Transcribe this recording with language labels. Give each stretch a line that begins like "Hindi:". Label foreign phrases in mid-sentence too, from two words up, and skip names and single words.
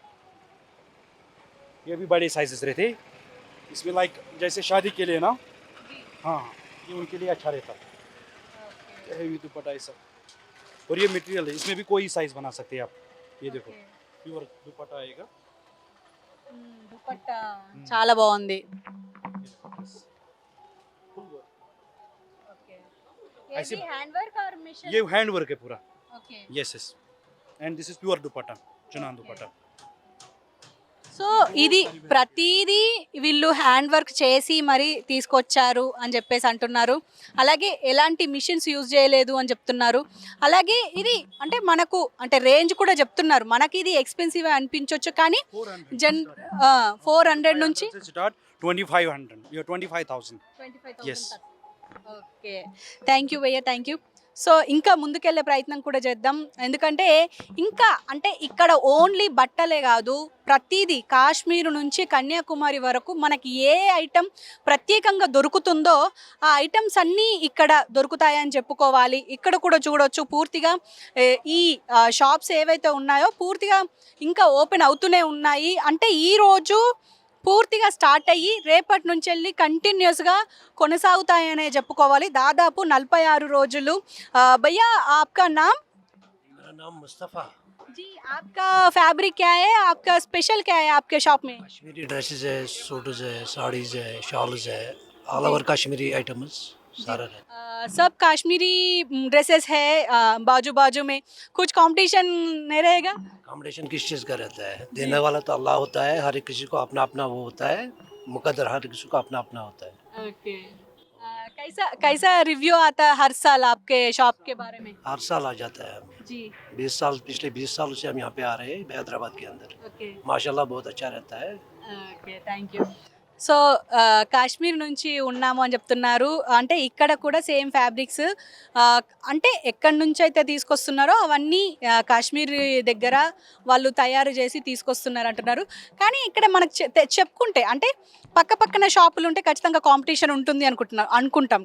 Hindi: ये भी बड़े साइजेस रहते. इसमें लाइक जैसे शादी के लिए ना. जी. हाँ, ये उनके लिए अच्छा रहता है. ओके. हेवी दुपट्टा ये सब. और ये मटेरियल है, इसमें भी कोई साइज बना सकते हैं आप. ये देखो प्योर दुपट्टा आएगा.
Telugu: दुपट्टा చాలా బాగుంది.
Hindi: ओके. ये ऐसे- भी
English: hand work
Hindi: और मिशन? ये
English: hand work
Hindi: है पूरा. ओके.
English: yes yes. and this is pure dupatta, chanan dupatta.
Telugu: సో ఇది ప్రతిదీ వీళ్ళు
English: hand work
Telugu: చేసి మరి తీసుకొచ్చారు అని చెప్పేసి అంటున్నారు. అలాగే ఎలాంటి
English: machines use
Telugu: చేయలేదు అని చెప్తున్నారు. అలాగే ఇది అంటే మనకు అంటే రేంజ్ కూడా చెప్తున్నారు. మనకి ఇది ఎక్స్పెన్సివ్ అనిపించవచ్చు కానీ 400 నుంచి
English: Start 2500. You're 25,000. 25,000 Yes.
Telugu: ఓకే,
English: thank you
Telugu: భయ్య,
English: thank you.
Telugu: సో ఇంకా ముందుకెళ్ళే ప్రయత్నం కూడా చేద్దాం. ఎందుకంటే ఇంకా అంటే ఇక్కడ ఓన్లీ బట్టలే కాదు, ప్రతిదీ కాశ్మీర్ నుంచి కన్యాకుమారి వరకు మనకి ఏ ఐటెం ప్రత్యేకంగా దొరుకుతుందో ఆ ఐటమ్స్ అన్నీ ఇక్కడ దొరుకుతాయని చెప్పుకోవాలి. ఇక్కడ కూడా చూడొచ్చు పూర్తిగా ఈ షాప్స్ ఏవైతే ఉన్నాయో పూర్తిగా ఇంకా ఓపెన్ అవుతూనే ఉన్నాయి. అంటే ఈరోజు పూర్తిగా స్టార్ట్ అయ్యి రేపటి నుంచి వెళ్ళి కంటిన్యూస్గా కొనసాగుతాయనే చెప్పుకోవాలి. దాదాపు 46 రోజులు.
Hindi: भैया आपका नाम? मेरा नाम मुस्तफ़ा। जी, आपका फैब्रिक क्या है, आपका स्पेशल क्या है आपके शॉप में? कश्मीरी ड्रेसेस है, सूट्स है, साड़ीज है, शॉल्स है,
English: all over Kashmiri items
Hindi: सारा है। सब काश्मीरी ड्रेसेस है, बाजू बाजू में कुछ कंपटीशन नहीं रहेगा? कॉम्पिटिशन किस चीज़ का रहता है? देने वाला तो अल्लाह होता है, हर एक किसी को अपना अपना वो होता है, मुकद्दर हर किसी को अपना अपना होता है। ओके, कैसा कैसा रिव्यू आता है हर साल आपके शॉप के बारे में? हर साल आ जाता है। जी, 20 साल पिछले 20 सालों से हम यहाँ पे आ रहे हैं हैदराबाद के अंदर। ओके माशाल्लाह बहुत अच्छा रहता है।
Telugu: ఓకే,
English: thank you.
Telugu: సో కాశ్మీర్ నుంచి ఉన్నాము అని చెప్తున్నారు. అంటే ఇక్కడ కూడా
English: same fabrics
Telugu: అంటే ఎక్కడి నుంచి అయితే తీసుకొస్తున్నారో అవన్నీ కాశ్మీర్ దగ్గర వాళ్ళు తయారు చేసి తీసుకొస్తున్నారు అంటున్నారు. కానీ ఇక్కడ మనకు చెప్పుకుంటే అంటే పక్క పక్కన షాపులు ఉంటే ఖచ్చితంగా కాంపిటీషన్ ఉంటుంది అనుకుంటాం.